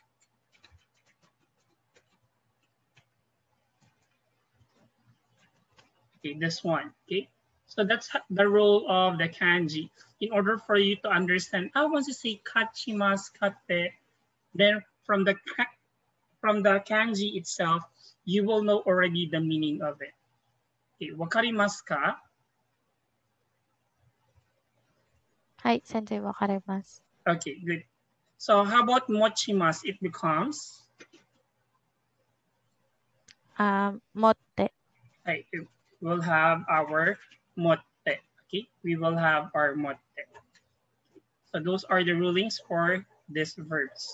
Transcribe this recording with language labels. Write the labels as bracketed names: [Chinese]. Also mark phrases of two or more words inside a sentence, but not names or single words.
[English] Okay, this one, okay? So that's the role of the kanji. In order for you to understand, once you say [Japanese] かちます かて, [English] then from the kanji itself, you will know already the meaning of it. [Japanese] Okay, 分かります か? [English] Hi, [Japanese] 先生、分かります. [English] Okay, good. So how about mochimasu? It becomes? [Japanese] Motte. [English] Okay, we'll have our motte. Okay, we will have our motte. So those are the rulings for these verbs.